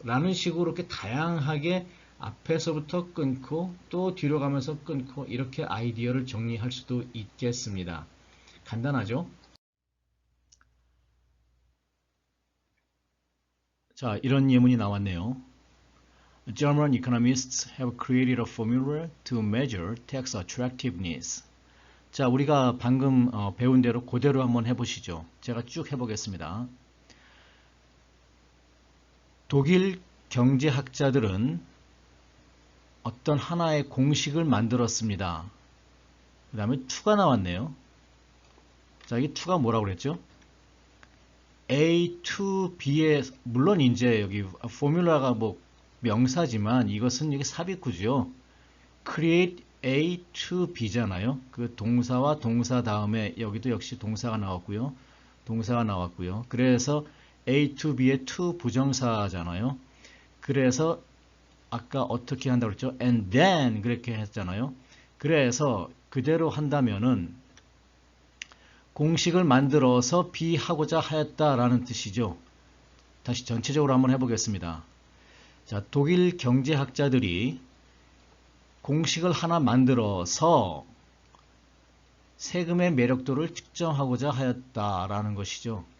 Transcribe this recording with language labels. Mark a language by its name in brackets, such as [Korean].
[Korean] 라는 식으로 이렇게 다양하게 앞에서부터 끊고 또 뒤로 가면서 끊고 이렇게 아이디어를 정리할 수도 있겠습니다. 간단하죠? 자, 이런 예문이 나왔네요. [English] German economists have created a formula to measure tax attractiveness. [Korean] 자, 우리가 방금 배운 대로 그대로 한번 해보시죠. 제가 쭉 해보겠습니다. 독일 경제학자들은 어떤 하나의 공식을 만들었습니다. 그 다음에 to가 나왔네요. 자, 이 to가 뭐라고 그랬죠? A to B의, 물론 이제 여기 포뮬라가 뭐 명사지만 이것은 여기 삽입구죠. create A to B잖아요. 그 동사와 동사 다음에 여기도 역시 동사가 나왔고요. 동사가 나왔고요. 그래서 A to B의 to 부정사잖아요. 그래서 아까 어떻게 한다고 그랬죠? And then 그렇게 했잖아요. 그래서 그대로 한다면은 공식을 만들어서 B 하고자 하였다라는 뜻이죠. 다시 전체적으로 한번 해보겠습니다. 자, 독일 경제학자들이 공식을 하나 만들어서 세금의 매력도를 측정하고자 하였다라는 것이죠.